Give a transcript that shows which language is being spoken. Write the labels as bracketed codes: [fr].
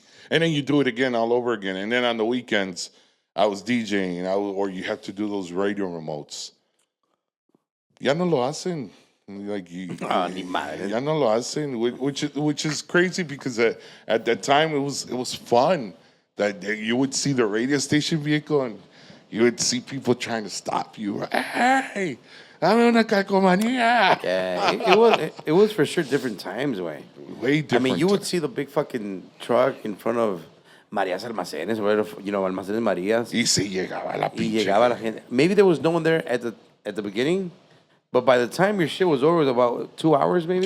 [en] And then you do it again, all over again. And then on the weekends, I was DJing, or you have to do those radio remotes. [es] Ya no lo hacen. Like Ni madre. ya no lo hacen, [en] which is crazy, because at that time it was fun that you would see the radio station vehicle and you would see people trying to stop you. [es] Hey, dame una calcomanía. [en] Yeah, it was for sure different times, way. Way different. I mean, you would see the big fucking truck in front of Maria's Almacenes, or Almacenes Maria's. [es] Y se llegaba la Y pinche. llegaba la gente. [en] Maybe there was no one there at the beginning, but by the time your shit was over, it was about 2 hours, maybe.